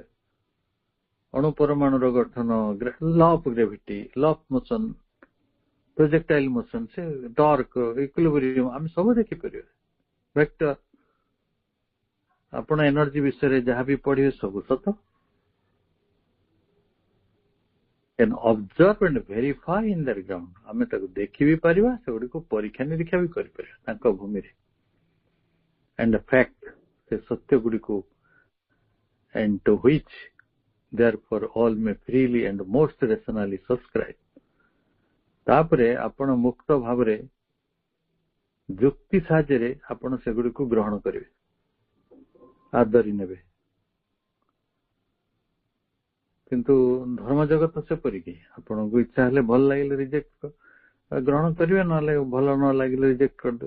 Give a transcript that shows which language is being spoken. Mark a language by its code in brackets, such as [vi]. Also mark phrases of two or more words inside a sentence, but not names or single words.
[or] ଅଣୁ ପରମାଣୁର ଗଠନ, [en] law of gravity, law of motion, projectile motion, se torque, equilibrium, [or] ଆମେ ସବୁ ଦେଖିପାରିବା। ଭେକ୍ଟର, ଆପଣ ଏନର୍ଜି ବିଷୟରେ ଯାହା ବି ପଢିବେ ସବୁ ସତ। [en] And observe and verify in their ground, [or] ଆମେ ତାକୁ ଦେଖି ବି ପାରିବା, ସେଗୁଡିକୁ ପରୀକ୍ଷା ନିରୀକ୍ଷା ବି କରିପାରିବା ତାଙ୍କ ଭୂମିରେ। [en] And the fact, [or] ସେ ସତ୍ୟ ଗୁଡିକୁ, [en] and to which therefore all may freely and most rationally subscribe. [or] ତାପରେ ଆପଣ ମୁକ୍ତ ଭାବରେ ଯୁକ୍ତି ସାହାଯ୍ୟରେ ଆପଣ ସେଗୁଡିକୁ ଗ୍ରହଣ କରିବେ, ଆଦରି ନେବେ। କିନ୍ତୁ ଧର୍ମ ଜଗତ ସେପରିକି, ଆପଣଙ୍କୁ ଇଚ୍ଛା ହେଲେ ଭଲ ଲାଗିଲେ ରିଜେକ୍ଟ ଗ୍ରହଣ କରିବେ, ନହେଲେ ଭଲ ନ ଲାଗିଲେ ରିଜେକ୍ଟ କରିଦେବେ।